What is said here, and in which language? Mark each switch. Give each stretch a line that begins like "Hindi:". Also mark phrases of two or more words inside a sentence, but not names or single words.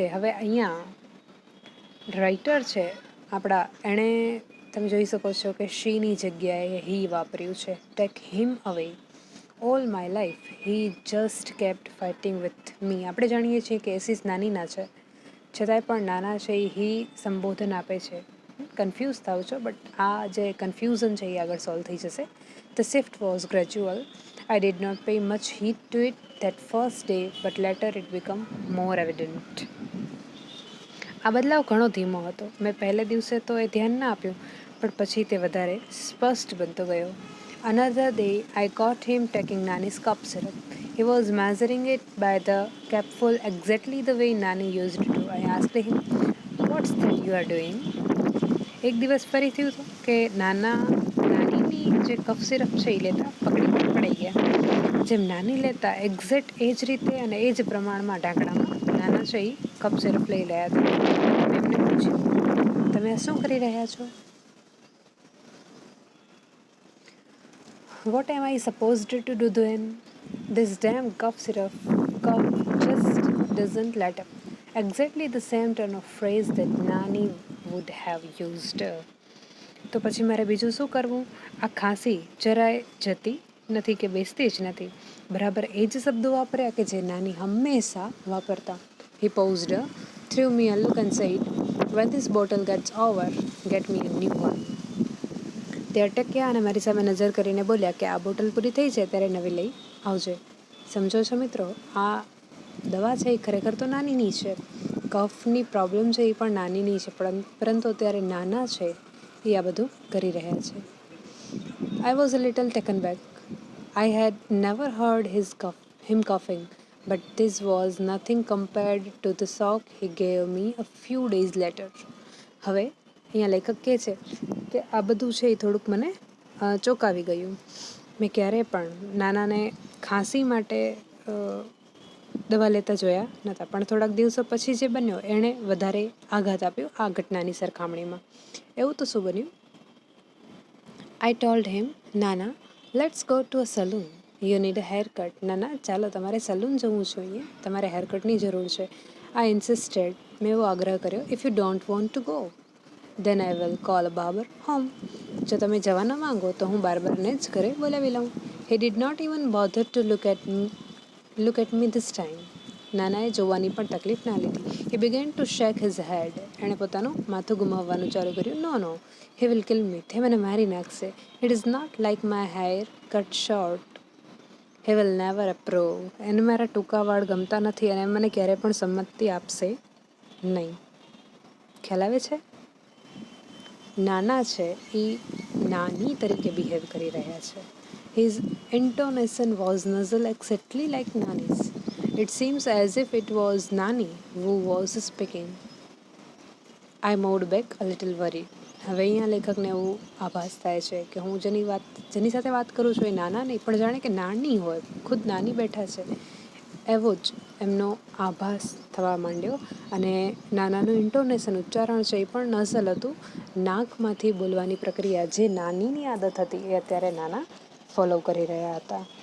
Gujarati: હવે અહીંયા રાઇટર છે આપણા, એણે તમે જોઈ શકો છો કે શીની જગ્યાએ હી વાપર્યું છે.
English: Take him away. All my life he just kept fighting with me.
Gujarati: આપણે જાણીએ છીએ કે એસીસ નાનીના છે, છતાંય પણ નાના છે એ હી સંબોધન આપે છે. કન્ફ્યુઝ થાવ છો, બટ આ જે કન્ફ્યુઝન છે એ આગળ સોલ્વ થઈ જશે.
English: The shift was gradual. I did not pay much heed to it that first day, but later it became more evident.
Gujarati: આ બદલાવ ઘણો ધીમો હતો. મેં પહેલે દિવસે તો એ ધ્યાન ના આપ્યું, પણ પછી તે વધારે સ્પષ્ટ બનતો ગયો.
English: Another day, I caught him taking Nani's cough syrup. He was measuring it by the cupful exactly the way Nani used to. I asked him, "What's that you are doing?"
Gujarati: એક દિવસ ફરી થયું હતું કે નાનીની જે
English: cough syrup
Gujarati: છે એ લેતા પકડાઈ ગયા. જેમ નાની લેતા એક્ઝેક્ટ એ જ રીતે અને એ જ પ્રમાણમાં ઢાંકણામાં નાના છે એ
English: cough syrup
Gujarati: લઈ રહ્યા હતા. એમને પૂછ્યું, તમે આ શું કરી રહ્યા છો?
English: What am I supposed to do then? This damn cough syrup cough just doesn't let up. Exactly the same turn of phrase that Nani would have used.
Gujarati: તો પછી મારે બીજું શું કરવું? આ ખાંસી જરાય જતી નથી કે બેસતી જ નથી. બરાબર એ જ શબ્દો વાપર્યા કે જે નાની હંમેશા વાપરતા.
English: He paused, threw me a look and said, "When this bottle gets over, get me a new one."
Gujarati: તે અટક્યા અને મારી સામે નજર કરીને બોલ્યા કે આ બોટલ પૂરી થઈ જાય ત્યારે નવી લઈ આવજે. સમજો છો મિત્રો, આ દવા છે એ ખરેખર તો નાનીની છે. કફની પ્રોબ્લેમ છે એ પણ નાનીની છે, પરંતુ અત્યારે નાના છે એ આ બધું કરી રહ્યા છે.
English: I was a little taken back. I had never heard him coughing, but this was nothing compared to the shock he gave me a few days later.
Gujarati: હવે અહીંયા લેખક કહે છે કે આ બધું છે એ થોડુંક મને ચોંકાવી ગયું. મેં ક્યારેય પણ નાનાને ખાંસી માટે દવા લેતા જોયા નહોતા, પણ થોડાક દિવસો પછી જે બન્યો એણે વધારે આઘાત આપ્યો આ ઘટનાની સરખામણીમાં. એવું તો શું બન્યું?
English: I told him, "Nana, let's go to a saloon. You need a haircut."
Gujarati: નાના, ચાલો તમારે સલૂન જવું જોઈએ, તમારે હેરકટની જરૂર છે.
English: I insisted.
Gujarati: મેં એવો આગ્રહ કર્યો.
English: "If you don't want to go, then I will call a barber home."
Gujarati: જો તમે જવા ન માંગો તો હું બાર્બરને જ ઘરે બોલાવી લઉં.
English: He did not even bother to look at me this time.
Gujarati: નાનાએ જોવાની પણ તકલીફ ના લીધી.
English: He began to shake his head.
Gujarati: એણે પોતાનું માથું ગુમાવવાનું ચાલુ કર્યું.
English: "No, he will kill me."
Gujarati: તે મને મારી નાખશે.
English: "It is not like my hair cut short. He will never approve."
Gujarati: એને મારા ટૂંકા વાળ ગમતા નથી અને મને ક્યારેય પણ સંમતિ આપશે નહીં. ખ્યાલ આવે છે? નાના છે એ નાની તરીકે બિહેવ કરી રહ્યા છે.
English: His intonation was nasal, exactly like Nani's. It seems as if it was Nani who was speaking. I moved back a little worried.
Gujarati: હવે અહીંયા લેખકને એવું આભાસ થાય છે કે હું જેની સાથે વાત કરું છું એ નાના નહીં, પણ જાણે કે નાની હોય, ખુદ નાની બેઠા છે એવો જ એમનો આભાસ થવા માંડ્યો. અને નાનાનું ઇન્ટોનેશન, ઉચ્ચારણ છે એ પણ નસલ હતું. નાકમાંથી બોલવાની પ્રક્રિયા જે નાનીની આદત હતી એ અત્યારે નાના ફોલો કરી રહ્યા હતા.